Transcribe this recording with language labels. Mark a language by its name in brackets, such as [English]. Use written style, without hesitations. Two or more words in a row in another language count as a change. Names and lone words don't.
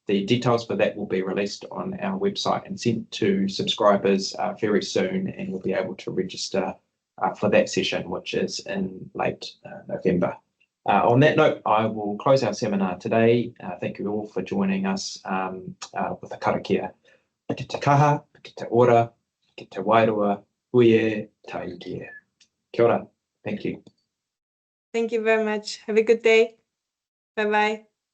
[English] The details for that will be released on our website and sent to subscribers very soon, and you'll be able to register for that session, which is in late November. On that note, I will close our seminar today. Thank you all for joining us with a karakia. [Māori] Ki te kaha, ki te ora, ki te wairua, huie, taikia. Kia ora. [English] Thank you. Thank you very much. Have a good day. Bye-bye.